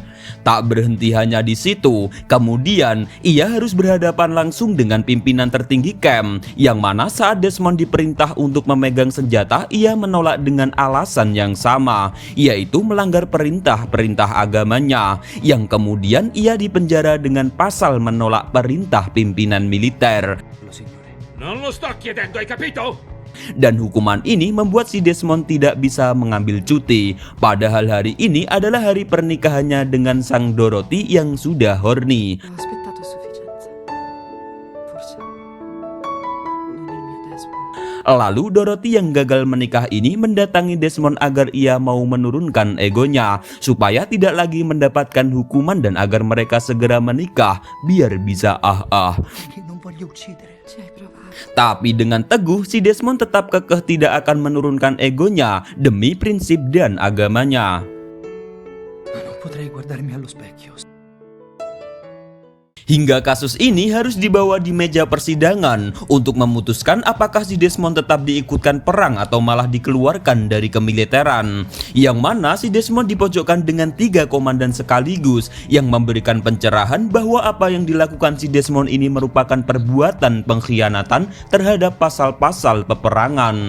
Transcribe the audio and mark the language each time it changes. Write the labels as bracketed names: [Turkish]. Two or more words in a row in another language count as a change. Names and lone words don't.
[Indonesian] Tak berhenti hanya di situ, kemudian ia harus berhadapan langsung dengan pimpinan tertinggi camp, yang mana saat Desmond diperintah untuk memegang senjata, ia menolak dengan alasan yang sama, yaitu melanggar perintah-perintah agamanya, yang kemudian ia dipenjara dengan pasal menolak perintah pimpinan militer. [Italian] Non lo sto chiedendo, hai capito? [Indonesian] Dan hukuman ini membuat si Desmond tidak bisa mengambil cuti. Padahal hari ini adalah hari pernikahannya dengan sang Dorothy yang sudah horny. [Italian] Ho aspettato a sufficienza. Forse non il mio Desmond. [Indonesian] Lalu Dorothy yang gagal menikah ini mendatangi Desmond agar ia mau menurunkan egonya, supaya tidak lagi mendapatkan hukuman dan agar mereka segera menikah biar bisa [Italian] Che non voglio uccidere. Ci hai provato. [Indonesian] Tapi dengan teguh si Desmond tetap kekeh tidak akan menurunkan egonya demi prinsip dan agamanya. [Italian] Ma non potrei guardarmi allo specchio. [Indonesian] Hingga kasus ini harus dibawa di meja persidangan untuk memutuskan apakah si Desmond tetap diikutkan perang atau malah dikeluarkan dari kemiliteran. Yang mana si Desmond dipojokkan dengan 3 komandan sekaligus yang memberikan pencerahan bahwa apa yang dilakukan si Desmond ini merupakan perbuatan pengkhianatan terhadap pasal-pasal peperangan.